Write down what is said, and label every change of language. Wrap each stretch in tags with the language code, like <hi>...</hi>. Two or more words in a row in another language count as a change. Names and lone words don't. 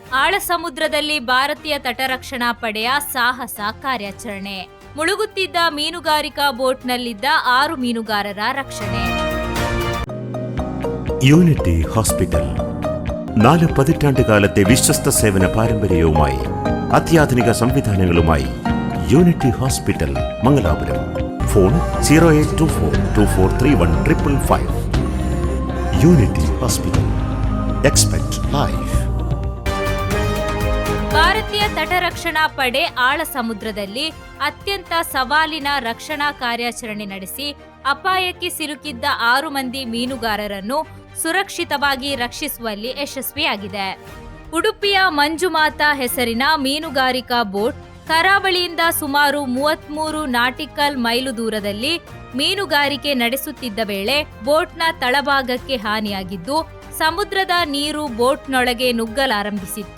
<kn>ಆಳ ಸಮುದ್ರದಲ್ಲಿ ಭಾರತೀಯ ತಟರಕ್ಷಣಾ ಪಡೆಯ ಸಾಹಸ ಕಾರ್ಯಾಚರಣೆ. ಮುಳುಗುತ್ತಿದ್ದ ಮೀನುಗಾರಿಕಾ ಬೋಟ್ನಲ್ಲಿದ್ದ 6 ಮೀನುಗಾರರ ರಕ್ಷಣೆ.</kn> <ml>യൂണിറ്റി ഹോസ്പിറ്റൽ 4 പതിറ്റാണ്ടുകാലത്തെ വിശ്വസ്ത സേവന പാരമ്പര്യവുമായി അത്യാധുനിക സംവിധാനങ്ങളുമായി യൂണിറ്റി ഹോസ്പിറ്റൽ മംഗലാപുരം. ഫോൺ 0824243155. യൂണിറ്റി ഹോസ്പിറ്റൽ.</ml> <en>Expect life.</en> <kn>ಭಾರತೀಯ ತಟರಕ್ಷಣಾ ಪಡೆ ಆಳ ಸಮುದ್ರದಲ್ಲಿ ಅತ್ಯಂತ ಸವಾಲಿನ ರಕ್ಷಣಾ ಕಾರ್ಯಾಚರಣೆ ನಡೆಸಿ ಅಪಾಯಕ್ಕೆ ಸಿಲುಕಿದ್ದ 6 ಮಂದಿ ಮೀನುಗಾರರನ್ನು ಸುರಕ್ಷಿತವಾಗಿ ರಕ್ಷಿಸುವಲ್ಲಿ ಯಶಸ್ವಿಯಾಗಿದೆ. ಉಡುಪಿಯ ಮಂಜುಮಾತಾ ಹೆಸರಿನ ಮೀನುಗಾರಿಕಾ ಬೋಟ್ ಕರಾವಳಿಯಿಂದ ಸುಮಾರು 33 ನಾಟಿಕಲ್ ಮೈಲು ದೂರದಲ್ಲಿ ಮೀನುಗಾರಿಕೆ ನಡೆಸುತ್ತಿದ್ದ ವೇಳೆ ಬೋಟ್ನ ತಳಭಾಗಕ್ಕೆ ಹಾನಿಯಾಗಿದ್ದು ಸಮುದ್ರದ ನೀರು ಬೋಟ್ನೊಳಗೆ ನುಗ್ಗಲಾರಂಭಿಸಿತ್ತು.</kn>